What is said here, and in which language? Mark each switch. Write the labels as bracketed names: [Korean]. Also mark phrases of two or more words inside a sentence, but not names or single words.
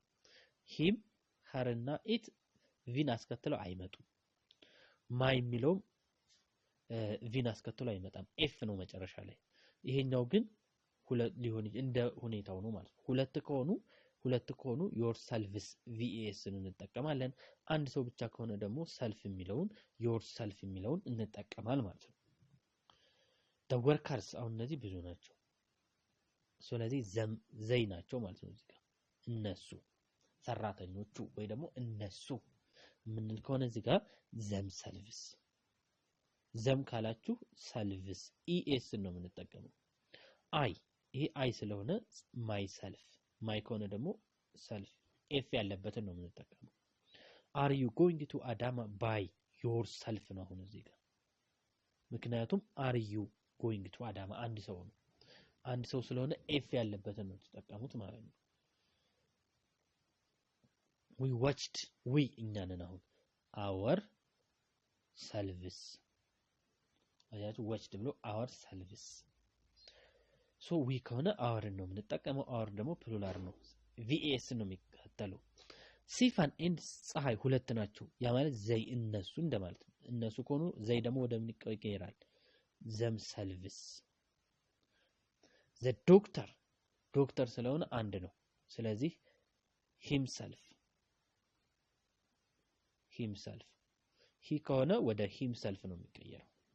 [Amharic] ሂም ሄር እና ኢት ቪን አስከትለው አይመጡም። ማይ የሚለውም ቪን አስከትለው አይመጣም፣ ኤፍ ነው መጨረሻ ላይ። ይሄኛው ግን ሁለት ሊሆን እንደ ሁኔታው ነው ማለት ነው። ሁለት ከሆኑ [English] your selves [Amharic] ቪኤስን እንጠቀማለን። አንድ ሰው ብቻ ከሆነ ደግሞ ሰልፍ የሚለውን [English] your self [Amharic] የሚለውን እንጠቀማል ማለት ነው። [English] the workers [Amharic] አሁን እነዚህ ብዙ ናቸው፣ ስለዚህ ዘይ ናቸው ማለት ነው። እዚህ ጋር እነሱ ሰራተኞቹ ወይ ደግሞ እነሱ ምን ከሆነ እዚህ ጋር ዘም ሰልቭስ። ዘም ካላችሁ ሰልቭስ ኢኤስ ነው የምንጠቀመው። አይ ይሄ አይ ስለሆነ [English] my self፣ [Amharic] ማይ ከሆነ ደግሞ ሰልፍ ኤፍ ያለበትን ነው የምንጠቀመው። [English] are you going to Adama by yourself [Amharic] ነው አሁን እዚህ ጋር፣ ምክንያቱም [English] are you going to Adama [Amharic] አንድ ሰው ነው። አንድ ሰው ስለሆነ ኤፍ ያለበትን ነው ተጠቀሙት ማለት ነው። [English] we watched we [Amharic] እኛ ነን አሁን [English] our selves [Amharic] አያችሁ watched ብሎ [English] our selves so we [Amharic] ከሆነ our ነው የምንጠቀመው። our ደግሞ ፕሉራል ነው፣ ቪኤስ ነው የሚከተለው። ሲፋን ኤንድ ፀሐይ ሁለት ናቸው፣ ያ ማለት ዘይ እነሱ እንደማለት ነው። እነሱ ከሆኑ ዘይ ደግሞ ወደ ምን ይቀየራል? [English] them selves። the doctor [Amharic] ስለሆነ አንድ ነው፣ ስለዚህ himself ሂ ከሆነ ወደ himself ነው የሚቀየረው።